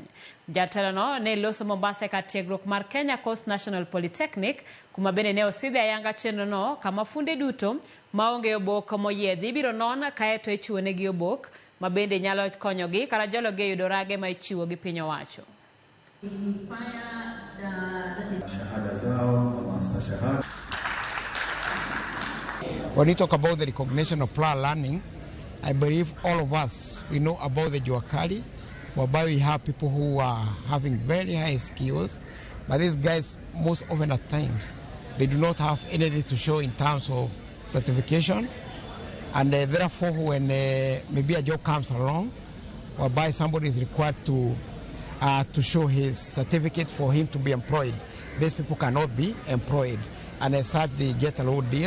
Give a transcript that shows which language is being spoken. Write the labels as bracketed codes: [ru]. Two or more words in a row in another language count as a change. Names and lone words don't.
[luo] Jatelono ne loso Mombasa ka tiegruok mar Kenya Coast National Polytechnic kuma bende ne osidhe ayanga chenrono kama funde duto maonge obok moyiedhi ibiro non kaeto ichiwonegi obok ma bende nyalo konyogi kata jologi e yudo rage ma ichiwo gi piny owacho. [en] When you talk about the recognition of prior learning, I believe all of us, we know about the Juakali, whereby we have people who are having very high skills, but these guys, most often at times, they do not have anything to show in terms of certification, and therefore when maybe a job comes along, whereby somebody is required to show his certificate for him to be employed, these people cannot be employed, and as such they get a low deal.